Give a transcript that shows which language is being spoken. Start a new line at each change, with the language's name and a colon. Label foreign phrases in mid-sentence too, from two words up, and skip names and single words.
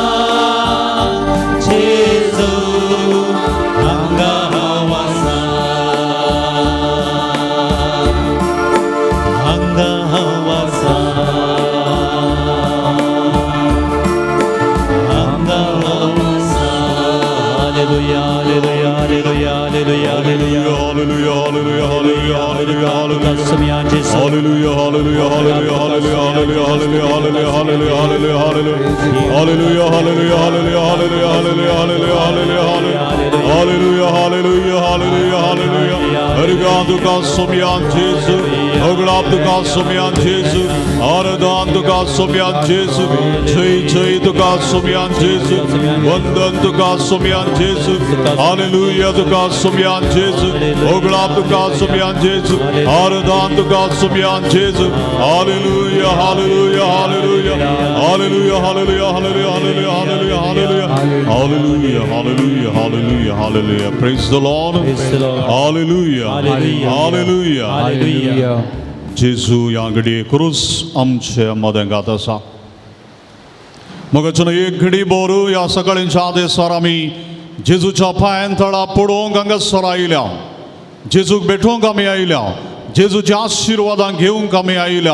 Konkani: जेजू, हांगा हांव आसा, हांगा हांव आसा, हांगा हांव आसा. हालेलुया हालेलुया हालेलुया हालेलुया हालेलुया
English: Hallelujah, hallelujah, hallelujah, hallelujah, hallelujah.
Konkani: Samiyan Jesu.
English: Hallelujah, hallelujah, hallelujah, hallelujah, hallelujah, hallelujah, hallelujah, hallelujah, hallelujah, hallelujah. Hallelujah, hallelujah, hallelujah, hallelujah, hallelujah, hallelujah, hallelujah, hallelujah, hallelujah, hallelujah, hallelujah.
Konkani: Ergan tuka Samiyan Jesu, Oglab tuka Samiyan Jesu, Aradan tuka Samiyan Jesu, Jai Jai tuka Samiyan Jesu, Vandan tuka Samiyan Jesu, Hallelujah tuka Samiyan Jesu, Oglab tuka Samiyan Jesu, Aradan tuka Samiyan Jesu,
English: Hallelujah, hallelujah, hallelujah, hallelujah, hallelujah, hallelujah, hallelujah, hallelujah, hallelujah, hallelujah, hallelujah, hallelujah. Praise the Lord. Hallelujah. Hallelujah. Hallelujah.
Konkani: जेजू ह्या घडये क्रूस आमचे मदेंगात आसा. मग एक घडी बोरू ह्या सकाळींच्या आदेसार आमी जेजूच्या पांयां तळा पडोवंक हांगासर आयल्या, जेजूक भेटोवंक आमी आयल्या, जेजूच्या आशिर्वादां घेवंक आमी आयल्या.